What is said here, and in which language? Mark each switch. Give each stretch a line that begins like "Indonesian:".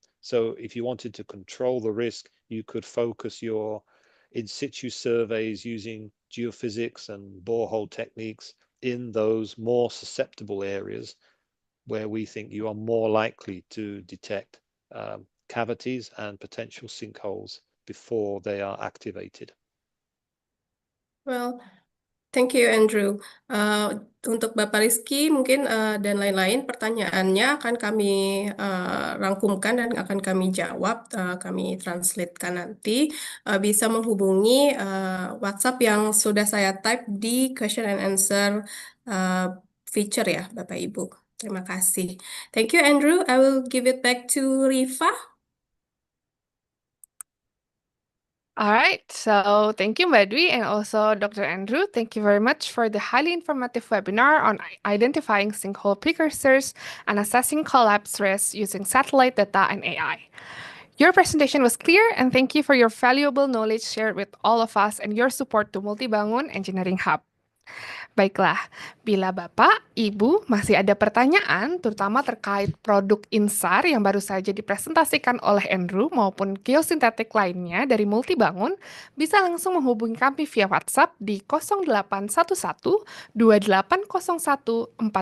English: So if you wanted to control the risk, you could focus your in situ surveys using geophysics and borehole techniques in those more susceptible areas where we think you are more likely to detect cavities and potential sinkholes before they are activated. Well, thank you, Andrew.
Indonesian: Untuk Bapak Rizky, mungkin dan lain-lain pertanyaannya akan kami rangkumkan dan akan kami jawab, kami translatekan nanti. Bisa menghubungi WhatsApp yang sudah saya type di
English: question and answer feature
Indonesian: ya, Bapak Ibu. Terima kasih.
English: Thank you, Andrew. I will give it back to Rifa. All right, so thank you, Mbak Dwi, and also Dr. Andrew. Thank you very much for the highly informative webinar on identifying sinkhole precursors and assessing collapse risk using satellite data and AI. Your presentation was clear, and thank you for your valuable knowledge shared with all of us and your support to Multibangun Engineering Hub.
Indonesian: Baiklah, bila Bapak, Ibu masih ada pertanyaan, terutama terkait produk INSAR yang baru saja dipresentasikan oleh Andrew maupun geosintetik lainnya dari Multibangun, bisa langsung menghubungi kami via WhatsApp di 0811 2801 4141.